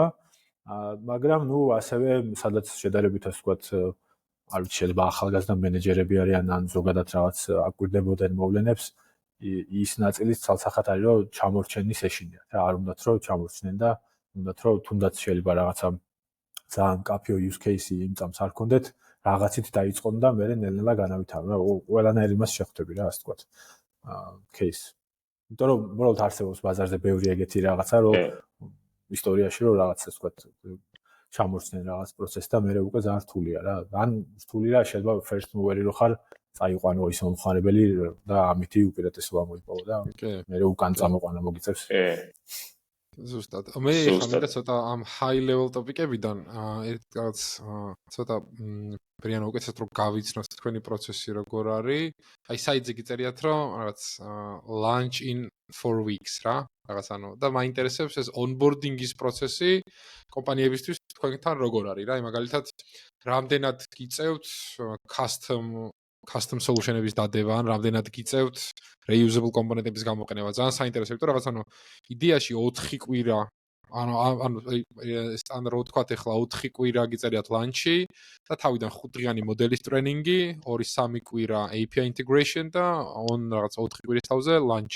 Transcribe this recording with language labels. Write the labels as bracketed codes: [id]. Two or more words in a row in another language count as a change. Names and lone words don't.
[ka] მაგრამ ნუ ასევე სადაც შედარებით ასე ვთქვათ, არ ვიცი შეიძლება ახალგაზრდა მენეჯერები არიან ან ზოგადად რაღაც აკვირდებოდნენ მოვლენებს, ის ნაწილიც ცალსახად არის რომ ჩამორჩენის ეშინიათ რა, არ უნდათ რომ ჩამორჩნენ და უნდათ რომ თუნდაც შეიძლება რაღაცა ძალიან კაფეო [en] use case- [ka] ი იმ წამს არ ქონდეთ, რაღაცით დაიწყონ და მე ნელ-ნელა განავითარო რა, ყველანაირ იმას შეხვდები რა, ასე ვთქვათ, case. იმიტომ რომ უბრალოდ არსებობს ბაზარზე ბევრი ეგეთი რაღაცა, რომ ისტორიაში რომ რაღაც ასე ვთქვათ ჩამორჩნენ რაღაც პროცესს და მე უკვე ძალიან რთულია რა. ან რთული რა შეიძლება [en] first mover- [ka] ი რო ხარ, წაიყვანო ის მომხმარებელი და ამითი უპირატესობა მოიპოვო და მე უკან წამოყვანა მოგიწევს. ზუსტად. მე ხამერა ცოტა ამ [en] high level topic- [ka] ებიდან ერთგაც ცოტა პრიანო უკეთესად რომ გავიცნოთ თქვენი პროცესი როგორ არის. აი საიტზე გიწერიათ რომ რაღაც [en] launch in 4 weeks [ka] რა. რაღაც ანუ და მაინტერესებს ეს onboarding-ის პროცესი კომპანიებისთვის თქვენთან როგორ არის რა. მაგალითად რამდენად გიწევთ [en] custom solution- [ka] ების დადება, ან რამდენად გიწევთ reusable კომპონენტების გამოყენება. ძალიან საინტერესო, იმიტომ რომ რაღაც ანუ იდეაში 4 კვირა ანუ სტანდარტ ვთქვათ ახლა 4 კვირა გიწერიათ ლანჩი და თავიდან 5 დღიანი მოდელის ტრენინგი, 2-3 კვირა [en] API integration [ka] და რაღაც 4 კვირის თავზე ლანჩი.